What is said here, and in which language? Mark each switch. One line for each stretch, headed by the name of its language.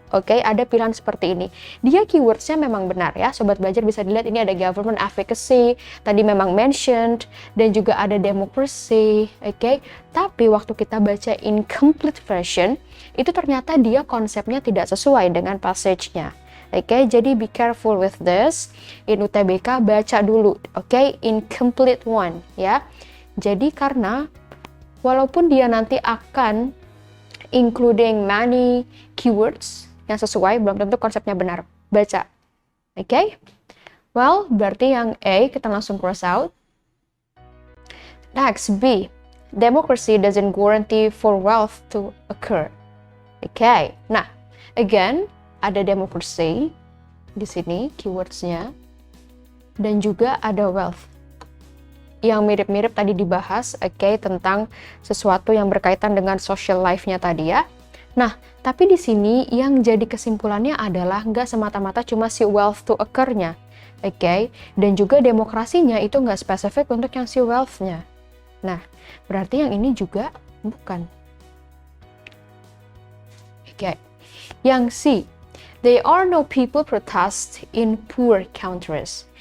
Indonesian: Oke, ada pilihan seperti ini. Dia keywordsnya memang benar ya, sobat belajar bisa dilihat ini ada government efficacy, tadi memang mentioned, dan juga ada democracy. Oke, tapi waktu kita baca incomplete version, itu ternyata dia konsepnya tidak sesuai dengan passage-nya. Oke, jadi
English: be careful with this.
Indonesian: In UTBK baca dulu, oke,
English: incomplete one
Indonesian: ya. Jadi karena walaupun dia nanti akan
English: including many keywords
Indonesian: yang sesuai, belum tentu konsepnya benar. Baca, oke? Well, berarti yang A kita langsung cross out. Next, B.
English: Democracy doesn't guarantee for wealth to occur.
Indonesian: Oke, nah, again, ada democracy di sini keywordsnya, dan juga ada wealth yang mirip-mirip tadi dibahas, oke, tentang sesuatu yang berkaitan dengan social life-nya tadi ya. Nah, tapi di sini yang jadi kesimpulannya adalah nggak semata-mata cuma si wealth to occur-nya, oke, dan juga demokrasinya itu nggak spesifik untuk yang si wealth-nya. Nah, berarti yang ini juga bukan. Oke, yang C.
English: There are no people protest in poor countries.